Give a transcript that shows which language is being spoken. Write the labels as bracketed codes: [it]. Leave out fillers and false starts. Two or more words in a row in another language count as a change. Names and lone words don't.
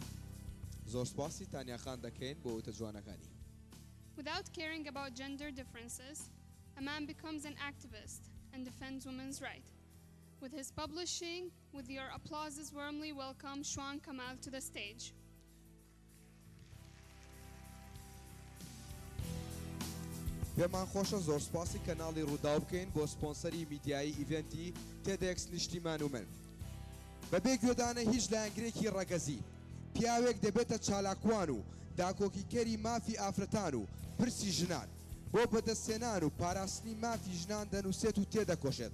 [ckb] زۆر سپاسی تانیاخان دەکەین بۆ وتە جوانەکانی. [en] Without caring about gender differences, a man becomes an activist and defends women's rights. With his publishing, with your applauses, warmly welcome Shwan Kamal to the stage. [ckb] پێمان خۆشە زۆر سپاسی کەناڵی ڕووداو بکەین بۆ سپۆنسەری میدیایی ئیڤێنتی TEDx Nishtiman و من. بەبێ گوێدانە هیچ لایەنگرێکی ڕەگەزی پیاوێک دەبێتە چالاکوان و داکۆکیکەری مافی ئافرەتان و پرسی ژنان بۆ بەدەستێنان و پاراستنی مافی ژنان دەنووسێت و تێدەکۆشێت.